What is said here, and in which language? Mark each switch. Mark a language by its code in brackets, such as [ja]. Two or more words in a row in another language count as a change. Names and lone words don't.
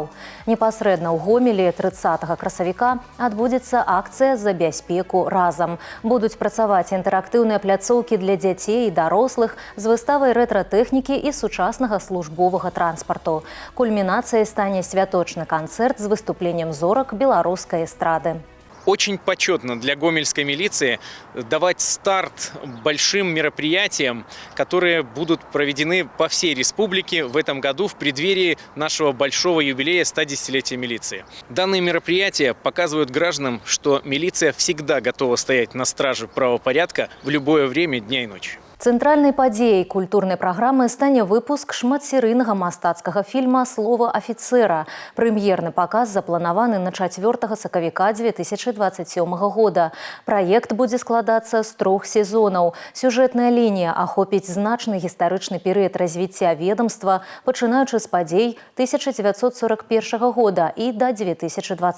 [be] Непасрэдна ў Гомелі 30 красавіка адбудзецца акцыя «За бяспеку разам». Будуць працаваць інтэрактыўныя пляцоўкі для дзяцей і дарослых з выставай рэтра-тэхнікі і сучаснага службовага транспарту. Кульмінацыяй стане святочны канцэрт з выступленнем зорак беларускай эстрады. [ru] Очень почетно для гомельской милиции давать старт большим мероприятиям, которые будут проведены по всей республике в этом году в преддверии нашего большого юбилея 110-летия милиции. Данные мероприятия показывают гражданам, что милиция всегда готова стоять на страже правопорядка в любое время дня и ночи. [be] Цэнтральнай падзеяй культурнай праграмы стане выпуск шматсерыйнага мастацкага фільма «Слова афіцэра». Прэм'ерны паказ запланаваны на 4 сакавіка 2027 года. Праект будзе складацца з 3 сезонаў. Сюжэтная лінія ахопіць значны гістарычны перыяд развіцця ведомства, пачынаючы з падзей 1941 года і да 2020.